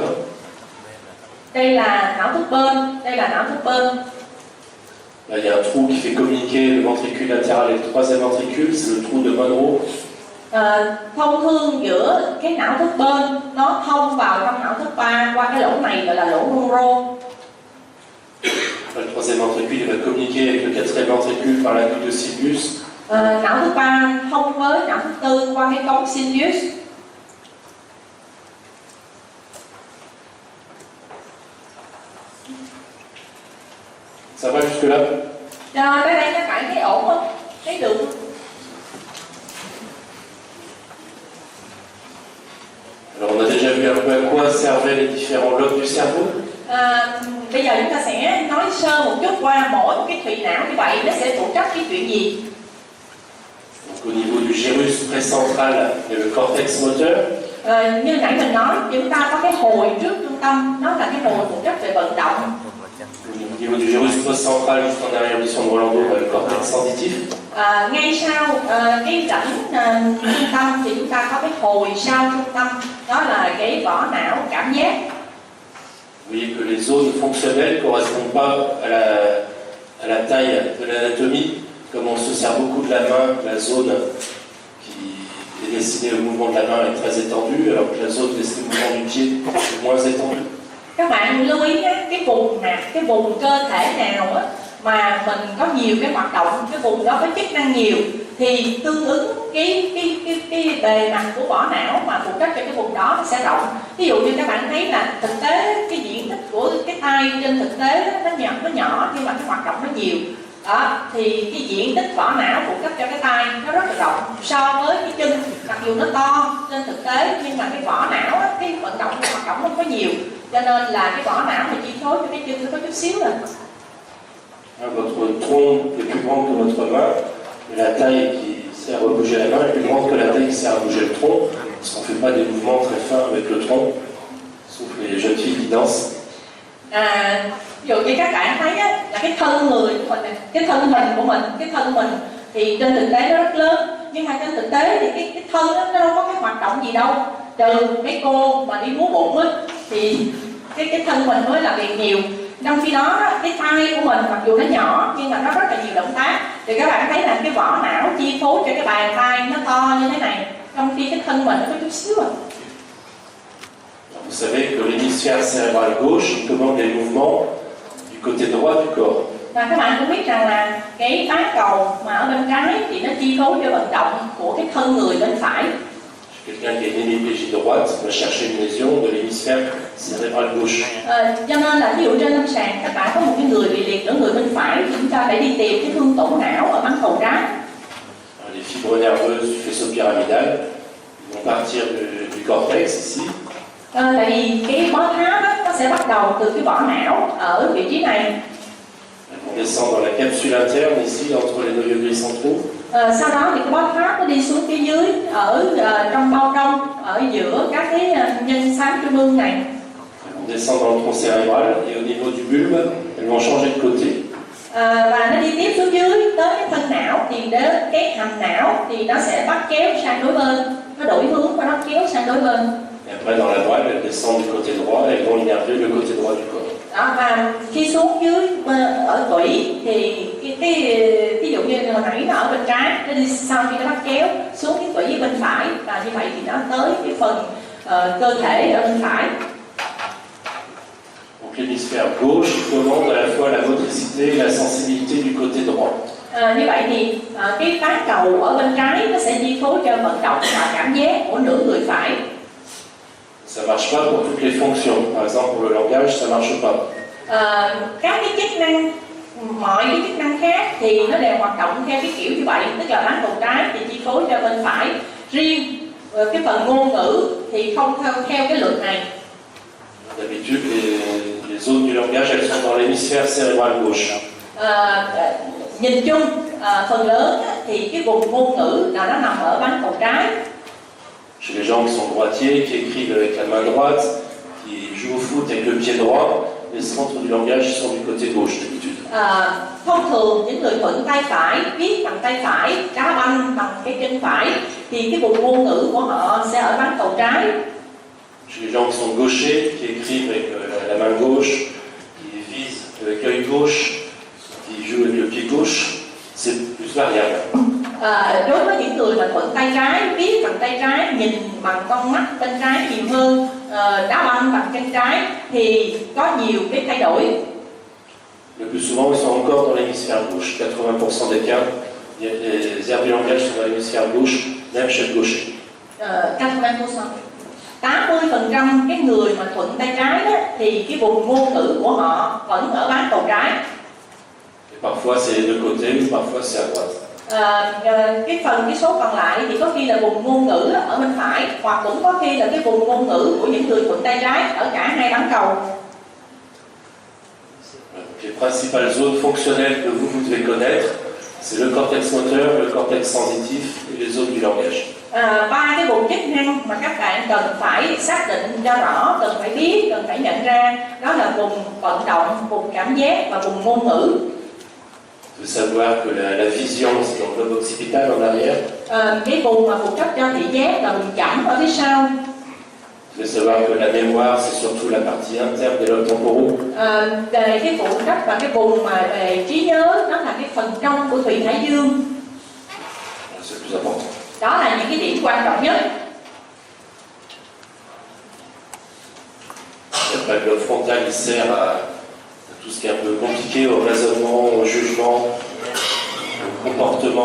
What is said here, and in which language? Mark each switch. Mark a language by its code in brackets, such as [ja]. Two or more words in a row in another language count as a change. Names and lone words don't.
[vi] Đây là não thất bên, đây là não thất bên. Là, [fr] il y a un trou qui fait communiquer le ventricule latéral et le troisième ventricule, c'est le trou de Monro. [vi] Thông thương giữa cái não thất bên nó thông vào trong não thất ba qua cái lỗ này gọi là lỗ Monro. [fr] Le troisième ventricule il va communiquer avec le quatrième ventricule par la nuque de Sylvius. [vi] Não thứ ba thông với não thứ tư qua cái cống Sylvius. [fr] Ça va jusque là? [vi] Rồi tới đây các bạn thấy ổn không? Thấy được không? [fr] Alors on a déjà vu un peu à quoi servaient les différents lobes du cerveau. [vi] Bây giờ chúng ta sẽ nói sơ một chút qua mỗi cái thùy não như vậy nó sẽ phụ trách cái chuyện gì. [fr] Au niveau du gyrus précentral et le cortex moteur. [vi] Như nãy mình nói, chúng ta có cái hồi trước trung tâm, nó là cái hồi phụ trách về vận động. [fr] Au niveau du gyrus postcentral, juste en arrière du son de Rolando, le cortex sensitif. [vi] Ngay sau cái rãnh trung tâm thì chúng ta có cái hồi sau trung tâm, đó là cái vỏ não cảm giác. [fr] Vous voyez que les zones fonctionnelles ne correspondent pas à la taille de l'anatomie. Comme on se sert beaucoup de la main, la zone qui est destinée au mouvement de la main est très étendue, alors que la zone destinée au mouvement du pied est moins étendue. [vi] Các bạn lưu ý nhé, cái vùng cơ thể nào á mà mình có nhiều cái hoạt động, cái vùng đó có chức năng nhiều thì tương ứng cái bề mặt của vỏ não mà phụ trách cho cái vùng đó sẽ rộng. Ví dụ như các bạn thấy là thực tế cái diện tích của cái tay trên thực tế nó nhỏ nhưng mà cái hoạt động nó nhiều. Đó, thì cái diện tích vỏ não phụ trách cho cái tay nó rất là rộng so với cái chân, mặc dù nó to trên thực tế nhưng mà cái vỏ não á, cái vận động cái hoạt động không có nhiều, cho nên là cái vỏ não thì chi phối cho cái chân nó có chút xíu rồi. [fr] Votre tronc est plus grand que votre main, et la taille qui sert à bouger la main est plus grande que la taille qui sert à bouger le tronc, parce qu'on ne fait pas des mouvements très fins avec le tronc, sauf les jeunes filles qui dansent. [vi] Ví dụ như các bạn thấy á, là cái thân người của mình, cái thân hình của mình, cái thân mình thì trên thực tế nó rất lớn, nhưng mà trên thực tế thì cái thân đó, nó đâu có cái hoạt động gì đâu, trừ mấy cô mà đi múa bụng á thì cái thân mình mới làm việc nhiều. Trong khi đó cái tay của mình mặc dù nó nhỏ nhưng mà nó rất là nhiều động tác, thì các bạn thấy là cái vỏ não chi phối cho cái bàn tay nó to như thế này, trong khi cái thân mình nó có chút xíu à. [fr] Vous savez que l'hémisphère cérébral gauche commande les mouvements du côté droit du corps. [vi] Và các bạn cũng biết rằng là cái bán cầu mà ở bên trái thì nó chi phối cho vận động của cái thân người bên phải. [fr] Quelqu'un qui a une hémiplégie droite va chercher une lésion de l'hémisphère cérébral gauche. [vi] Cho nên là ví dụ trên lâm sàng các bạn có một cái người bị liệt ở người bên phải thì chúng ta phải đi tìm cái thương tổn não ở bán cầu trái. [fr] Les fibres nerveuses du faisceau pyramidal vont partir du cortex ici. [vi] Tại vì cái bó tháp đó, nó sẽ bắt đầu từ cái vỏ não ở vị trí này. [fr] Elles vont descendre dans la capsule interne ici entre les noyaux gris centraux. [vi] Sau đó thì cái bó tháp nó đi xuống phía dưới ở trong bao trong, ở giữa các cái nhân xám trung ương này. [fr] Elles vont descendre dans le tronc cérébral et au niveau du bulbe, elles vont changer de côté. [vi] Và nó đi tiếp xuống dưới tới cái thân não thì đến cái hầm não thì nó sẽ bắt kéo sang đối bên, nó đổi hướng và nó kéo sang đối bên. [fr] Et après dans la moelle, elles descendent du côté droit et elles vont innerver le côté droit du corps. [vi] Đó, và khi xuống dưới ở tủy thì cái ví dụ như hồi nãy nó ở bên trái, nó đi sau khi nó bắt kéo xuống cái tủy bên phải, và như vậy thì nó tới cái phần cơ thể ở bên phải. [fr] Donc l'hémisphère gauche commande à la fois la motricité et la sensibilité du côté droit. [vi] Như vậy thì cái bán cầu ở bên trái nó sẽ chi phối cho vận động và cảm giác của nửa người phải. [fr] Ça ne marche pas pour toutes les fonctions. Par exemple, pour le langage, ça ne marche pas. [vi] Các cái chức năng, mọi cái chức năng khác thì nó đều hoạt động theo cái kiểu như vậy, tức là bán cầu trái thì chi phối cho bên phải. Riêng cái phần ngôn ngữ thì không theo cái luật này. [fr] D'habitude, les zones du langage, elles sont dans l'hémisphère cérébral gauche. [vi] Nhìn chung, phần lớn thì cái vùng ngôn ngữ là nó nằm ở bán cầu trái. [fr] Chez les gens qui sont droitiers, qui écrivent avec la main droite, qui jouent au foot avec le pied droit, les centres du langage sont du côté gauche d'habitude. [vi] Thông thường những người thuận tay phải viết bằng tay phải, đá banh bằng cái chân phải thì cái vùng ngôn ngữ của họ sẽ ở bán cầu trái. [fr] Chez les gens qui sont gauchers, qui écrivent avec la main gauche, qui visent avec l'œil gauche, qui jouent avec le pied gauche, c'est plus variable. [vi] Đối với những người mà thuận tay trái, viết bằng tay trái, nhìn bằng con mắt bên trái nhiều hơn, đá banh bằng chân trái thì có nhiều cái thay đổi. [fr] Le plus souvent, ils sont encore dans l'hémisphère gauche. 80% des cas, les aires du langage sont dans l'hémisphère gauche, même chez le gaucher. [vi] 80% cái người mà thuận tay trái đó, thì cái vùng ngôn ngữ của họ vẫn ở bán cầu trái. [fr] Et parfois c'est de côté, ou parfois c'est à droite. [vi] Cái số còn lại thì có khi là vùng ngôn ngữ ở bên phải, hoặc cũng có khi là cái vùng ngôn ngữ của những người thuận tay trái ở cả hai bán cầu. [fr] Les principales zones fonctionnelles que vous devez connaître, C'est le cortex moteur, le cortex sensitif et les zones du langage. [vi] Ba cái vùng chức năng mà các bạn cần phải xác định cho rõ, cần phải biết, cần phải nhận ra, đó là vùng vận động, vùng cảm giác và vùng ngôn ngữ. [fr] Il faut savoir que la vision, c'est dans le lobe occipital en arrière. [vi] Cái vùng mà phụ trách cho thị giác là vùng chẩm ở phía sau. [fr] Il faut savoir que la mémoire, c'est surtout la partie interne des lobes temporaux. [vi] Về cái phụ trách và cái vùng mà về trí nhớ, đó là cái phần trong của thùy thái dương. [fr] C'est le plus important. [vi] Đó là những cái điểm quan trọng nhất. [fr] Le lobe frontal, il sert à tout ce qui est un peu compliqué, au raisonnement, au jugement, au comportement.